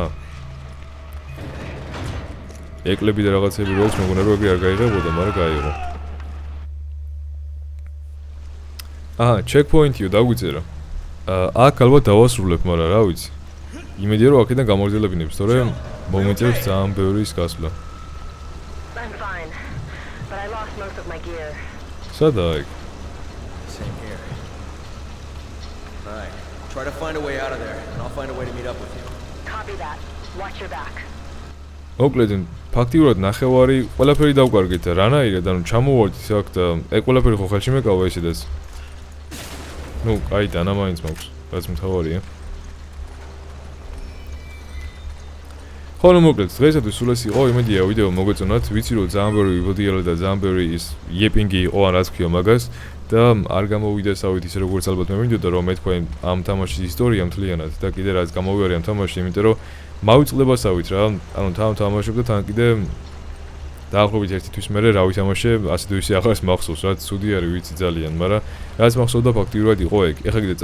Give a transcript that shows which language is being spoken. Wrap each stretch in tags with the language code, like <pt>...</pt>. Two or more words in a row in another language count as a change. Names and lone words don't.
<ka>ეკლები და რაღაცები რო აქვს, მეგონა რომ ეგრე არ გაიღებოდა, მაგრამ გაიღო. checkpoint-იო დაგვიწერა. აქ ალბათ დავასრულებ, მაგრამ რა ვიცი. იმედია რომ აქედან გამორძელებინებს, თორემ მომეწევს ძალიან ბევრი ის გასვლა.</ka> <en>I'm fine, but I lost most of my gear.</en> <ka>სადაა იქ?</ka> <en>Same here. Alright, try to find a way out of there, and I'll find a way to meet up with you. Copy that. Watch your back.</en> <ka>მოკლედ, ფაქტიურად ნახევარი ყველაფერი დავკარგეთ და რანაირად, ანუ ჩამოვარდით აქ და ეგ ყველაფერი ხო ხელში მეკავა ესედაც. ნუ, კაი, დანა მაინც მაქვს, რაც მთავარია. ხოლო მოკლედ, დღეისათვის სულ ეს იყო, იმედია ვიდეო მოგეწონათ, ვიცი რომ ძალიან ბევრი ვიბოდიალა და ძალიან ბევრი ის იეპინგი იყო ან რაც ქვია მაგას და არ გამოვიდა სავით ისე როგორც ალბათ მე მინდოდა რომ მეთქვა ამ თამაშის ისტორია მთლიანად და კიდე რაც გამოვიარე ამ თამაში, იმიტომ რომ მავიწყდება სავით რა, ანუ თამაშობ და თან კიდე დაახლოებით ერთი თვის მერე რა ვითამაშე, ასე თუ ისე ახალს მახსოვს, რაც ცუდი არის ვიცი ძალიან, მაგრამ რაც მახსოვდა ფაქტიურად იყო ეგ.</ka>